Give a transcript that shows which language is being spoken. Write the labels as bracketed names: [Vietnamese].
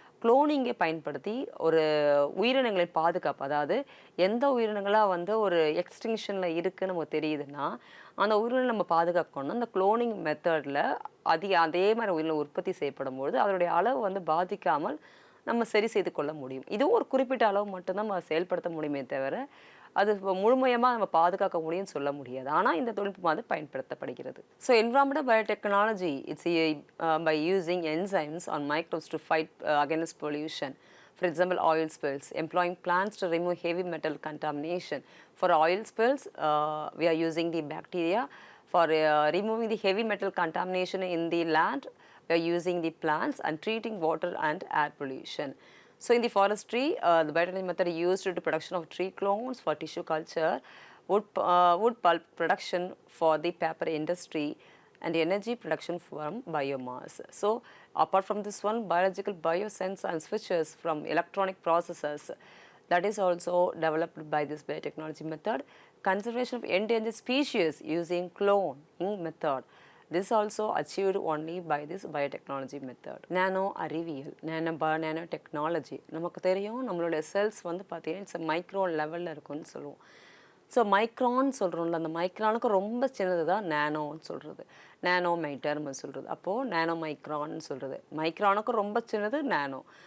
[Tamil] குளோனிங்கை பயன்படுத்தி ஒரு உயிரினங்களின் பாதுகாப்பு, அதாவது எந்த உயிரினங்களாக ஒரு எக்ஸ்டிங்ஷனில் இருக்குன்னு நமக்கு தெரியுதுன்னா அந்த உயிரினம் நம்ம பாதுகாக்கணும். அந்த குளோனிங் மெத்தடில் அதே மாதிரி உயிரினம் உற்பத்தி செய்யப்படும்போது அதனுடைய அளவு பாதிக்காமல் நம்ம சரி செய்து கொள்ள முடியும். இதுவும் ஒரு குறிப்பிட்ட அளவு மட்டும்தான் நம்ம செயல்படுத்த முடியுமே தவிர அது முழுமையமாக நம்ம பாதுகாக்க முடியும்னு சொல்ல முடியாது. ஆனால் இந்த தொழில்நுட்பம் பயன்படுத்தப்படுகிறது. [English] So environmental biotechnology it's by using enzymes on microbes to fight against pollution. For example, oil spills, employing plants to remove heavy metal contamination. For oil spills, we are using the bacteria. For removing the heavy metal contamination in the land, we are using the plants and treating water and air pollution. So in the forestry, the biotechnology method used to production of tree clones for tissue culture, wood pulp production for the paper industry, and energy production from biomass. So apart from this one, biological biosensors and switches from electronic processes, that is also developed by this biotechnology method. Conservation of endangered species using cloning method. This also achieved only by this biotechnology method. [Tamil] Nano அறிவியல், nano technology. நமக்கு தெரியும் நம்மளுடைய cells பார்த்தீங்கன்னா it's micro லெவலில் இருக்குன்னு சொல்லுவோம். So micron சொல்கிறோம்ல, அந்த மைக்ரானுக்கு ரொம்ப சின்னது தான் நேனோன்னு சொல்கிறது. நேனோமீட்டர் நம்ம சொல்கிறது. அப்போது நேனோ மைக்ரான்னு சொல்கிறது. மைக்ரானுக்கு ரொம்ப சின்னது நேனோ.